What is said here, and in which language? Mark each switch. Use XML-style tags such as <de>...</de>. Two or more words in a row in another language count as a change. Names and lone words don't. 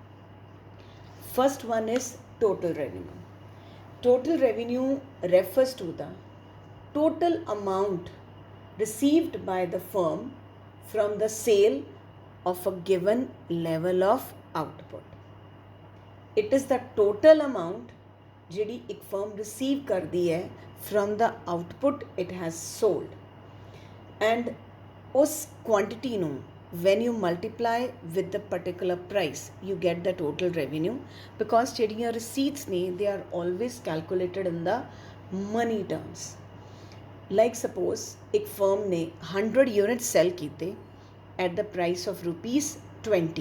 <en>First one is total revenue. Total revenue refers to the total amount received by the firm from the sale of a given level of output. It is the total amount</en> <pa>ਜਿਹੜੀ ਇੱਕ firm receive ਕਰਦੀ ਹੈ</pa> <en>from the output it has sold. And</en> <pa>ਉਸ quantity ਨੂੰ</pa> <en>when you multiply with the particular price, you get the total revenue, because</en> <pa>ਜਿਹੜੀਆਂ receipts ਨੇ</pa> <en>they are always calculated in the money terms. Like suppose</en> <pa>ਇੱਕ firm ਨੇ 100 units sell ਕੀਤੇ</pa> <en>at the price of ₹20.</en>